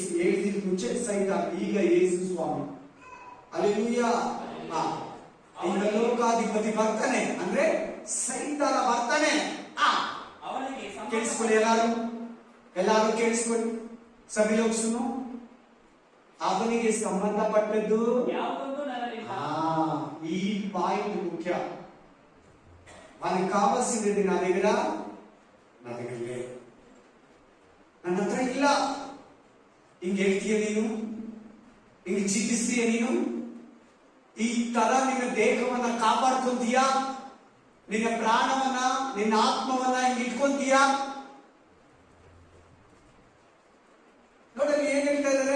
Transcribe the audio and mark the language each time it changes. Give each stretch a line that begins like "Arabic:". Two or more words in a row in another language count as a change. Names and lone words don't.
Kannada: ಹೇಳಿದ ಮುಂಚೆ ಸೈತಾನ, ಈಗ ಯೇಸು ಸ್ವಾಮಿ. ಹಲ್ಲೆಲೂಯಾ. ಈಗ ಲೋಕಾಧಿಪತಿ ಬರ್ತಾನೆ ಅಂದ್ರೆ ಸೈತಾನ ಬರ್ತಾನೆ. ಕೇಳಿಸ್ಕೊಳ್ಳಿ, ಎಲ್ಲಾರು ಕೇಳಿಸ್ಕೊಳ್ಳಿ. ಸಭೆ ಲೋಕ ಸುನು. ಅವನಿಗೆ ಸಂಬಂಧಪಟ್ಟದ್ದು
Telugu: ఈ పాయింట్ ముఖ్య. మనకు కావాల్సినది నా దగ్గర లేదు,
Kannada: ನನ್ನ ಹತ್ರ ಇಲ್ಲ. ಹಿಂಗೆ ಹೇಳ್ತೀಯ ನೀನು, ಹಿಂಗೆ ಜೀವಿಸ್ತೀಯ ನೀನು, ಈ ತರ ನಿನ್ನ ದೇಹವನ್ನ ಕಾಪಾಡ್ಕೊಂತೀಯ, ನಿನ್ನ ಪ್ರಾಣವನ್ನ, ನಿನ್ನ ಆತ್ಮವನ್ನ ಹಿಂಗೆ ಇಟ್ಕೊಂತೀಯ. ನೋಡಲಿ ಏನ್ ಹೇಳ್ತಾ ಇದ್ದಾರೆ.